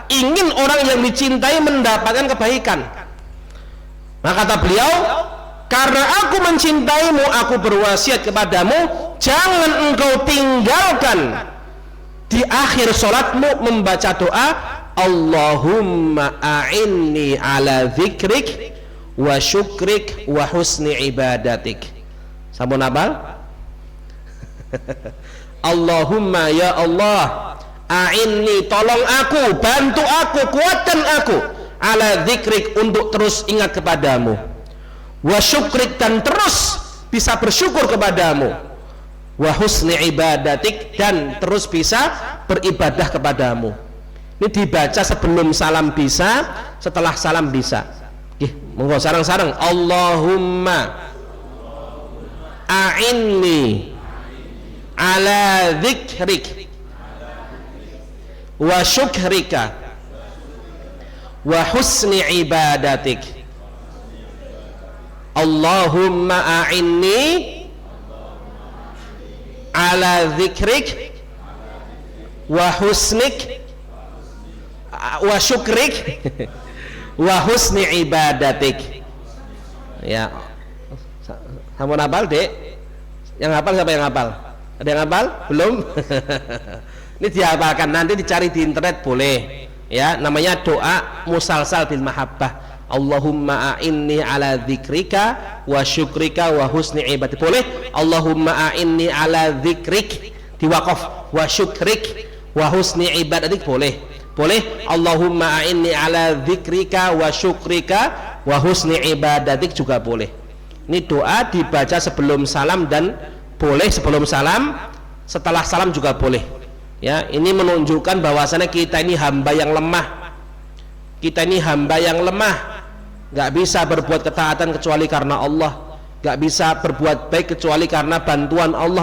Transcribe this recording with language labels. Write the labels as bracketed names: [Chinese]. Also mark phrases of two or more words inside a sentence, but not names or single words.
[Indonesian] Ingin orang yang dicintai mendapatkan kebaikan. Maka kata beliau, karena aku mencintaimu, aku berwasiat kepadamu, jangan engkau tinggalkan di akhir sholatmu membaca doa, [Arabic] اللهم أعني على ذكرك وشكرك وحسن عبادتك. [Indonesian] Sampun apa? Allahumma ya Allah, a'inni, tolong aku, bantu aku, kuatkan aku, [Arabic] على ذكرك, [Indonesian] untuk terus ingat kepadamu, [Arabic] وشكرك, [Indonesian] dan terus bisa bersyukur kepadamu, [Arabic] وحسن عبادتك, [Indonesian] dan terus bisa beribadah kepadamu. Ini dibaca sebelum salam bisa, setelah salam bisa. Monggo sarang-sarang, [Arabic] اللهم أعني على ذكرك وشكرك وحسن عبادتك. اللهم أعني على ذكرك وحسنك وشكرك وحسن عبادتك. [Indonesian] Ya, kamu hafal, Dek? Yang hafal siapa yang hafal? Ada yang hafal? Belum? Ini dihafalkan, nanti dicari di internet boleh. Ya, namanya doa [Arabic] مسلسل بالمحبة. اللهم أعني على ذكرك وشكرك وحسن عبادتك. Boleh? اللهم أعني على ذكرك, diwaqaf, وشكرك وحسن عبادتك, [Indonesian] boleh. Boleh. [Arabic] اللهم أعني على ذكرك وشكرك وحسن عبادتك, [Indonesian] juga boleh. Ini doa dibaca sebelum salam dan boleh sebelum salam, setelah salam juga boleh. Ya, ini menunjukkan bahwasannya kita ini hamba yang lemah. Kita ini hamba yang lemah, nggak bisa berbuat ketaatan kecuali karena Allah, nggak bisa berbuat baik kecuali karena bantuan Allah.